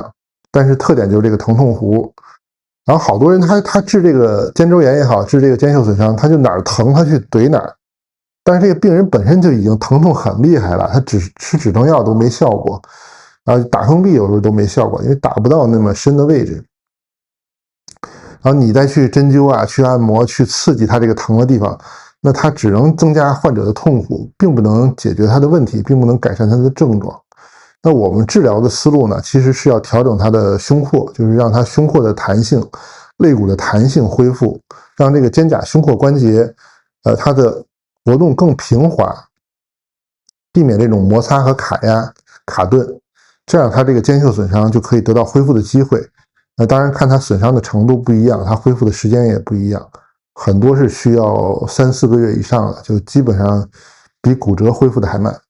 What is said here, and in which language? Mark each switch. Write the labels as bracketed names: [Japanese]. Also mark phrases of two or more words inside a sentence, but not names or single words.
[Chinese] 但是特點就是這個疼痛弧，然後好多人他治這個肩周炎也好，治這個肩袖損傷，他就哪兒疼他去懟哪兒，但是這個病人本身就已經疼痛很厲害了，他吃止疼藥都沒效果，然後打封閉有時候都沒效果，因為打不到那麼深的位置，然後你再去針灸啊，去按摩，去刺激他這個疼的地方，那他只能增加患者的痛苦，並不能解決他的問題，并不能改善他的症狀。那我們治療的思路呢，其實是要調整他的胸廓，就是讓他胸廓的彈性、肋骨的彈性恢復，讓這個肩胛胸廓關節，它的活動更平滑，避免這種摩擦和卡壓、卡頓，這樣他這個肩袖損傷就可以得到恢復的機會。那當然看他損傷的程度不一樣，他恢復的時間也不一樣，很多是需要3、4個月以上的，就基本上比骨折恢復的還慢。